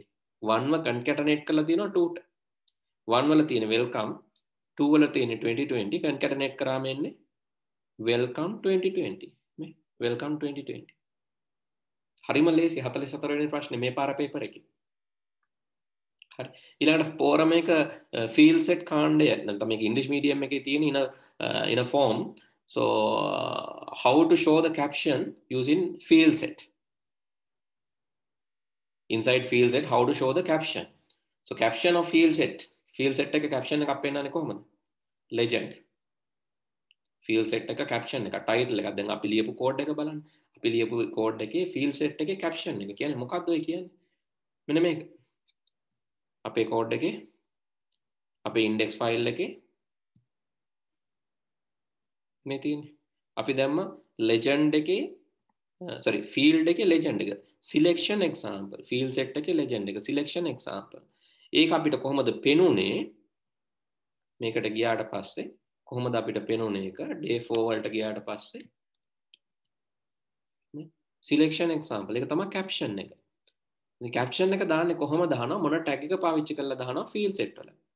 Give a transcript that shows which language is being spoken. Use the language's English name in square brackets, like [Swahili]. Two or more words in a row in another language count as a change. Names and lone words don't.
[Sinhala] 1 ව concatenate කරලා තියෙනවා 2ට. 1 වල තියෙන welcome, 2 වල තියෙන 2020 concatenate කරාම එන්නේ welcome 2020. මේ welcome 2020. හරිම ලේසි 44 වෙනි ප්‍රශ්නේ මේ පාර පේපර් එකේ. හරි. ඊළඟට ෆෝරම් එක [English] field set [Sinhala] කාණ්ඩය නැත්නම් මේක ඉංග්‍රීසි මීඩියම් එකේ තියෙන [English] in a form. So how to show the caption using field set. Inside field set, how to show the caption. So caption of field set [Sinhala] එක caption එකක් පෙන්නන්නේ කොහොමද? [English] Legend. field set [Sinhala] එක caption එක title එකක්. දැන් අපි ලියපු code එක බලන්න. අපි ලියපු code එකේ field set එකේ caption එක කියන්නේ මොකක්ද ඔය කියන්නේ? මෙන්න මේක. අපේ code එකේ අපේ [English] index file [Sinhala] එකේ මේ තියෙන්නේ. අපි දැම්ම legend එකේ [English] sorry field [Sinhala] එකේ legend එක [English] selection example field set [Sinhala] එකේ legend එක [English] selection example [Sinhala] ඒක අපිට කොහොමද පෙනුනේ මේකට ගියාට පස්සේ කොහොමද අපිට පෙනුනේ එක day 4 වලට ගියාට පස්සේ [English] selection example [Sinhala] ඒක තමයි caption එක ඉතින් caption එක දාන්නේ කොහොමද දානවා මොන tag එක පාවිච්චි කරලා දානවා [English] field set [Sinhala] වල.